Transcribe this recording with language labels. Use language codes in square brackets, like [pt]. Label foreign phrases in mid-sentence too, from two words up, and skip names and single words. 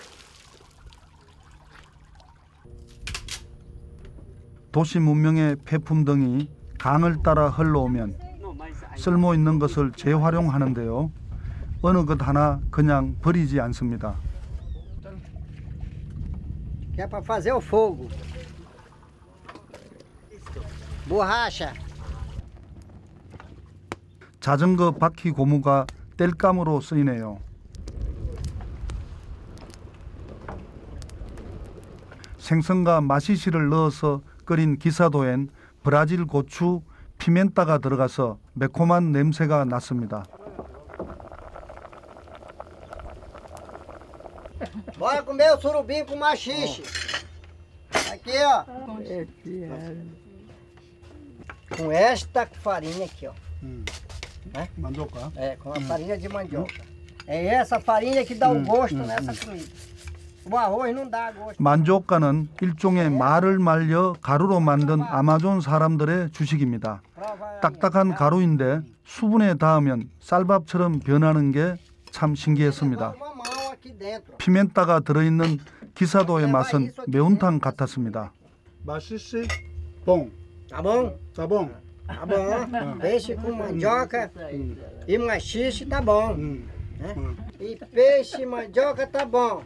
[ko] 도시 문명의 폐품 등이 강을 따라 흘러오면 쓸모 있는 것을 재활용하는데요. 어느 것 하나 그냥 버리지 않습니다. [pt] Que é para fazer o fogo. Borracha. [ko] 자전거 바퀴 고무가 땔감으로 쓰이네요. 생선과 마시시를 넣어서 끓인 기사도엔 브라질 고추, 피멘타가 들어가서 매콤한 냄새가 났습니다. [pt] Bora comer o surubim com maxixe. Aqui, ó. Com esta farinha aqui, ó. [ko] 만족가? [pt] É, com a farinha de mandioca. É essa farinha que dá o gosto nessa comida. O arroz não dá gosto. [ko] 만족가는 일종의 말을 말려 가루로 만든 아마존 사람들의 주식입니다. 딱딱한 가루인데 수분에 닿으면 쌀밥처럼 변하는 게 참 신기했습니다. 피멘타가 들어있는 기사도의 맛은 매운탕 같았습니다. [pt] maxixe bom. Tá bom? Tá bom? Tá bom. Peixe com mandioca e maxixe tá bom. E peixe e mandioca tá bom.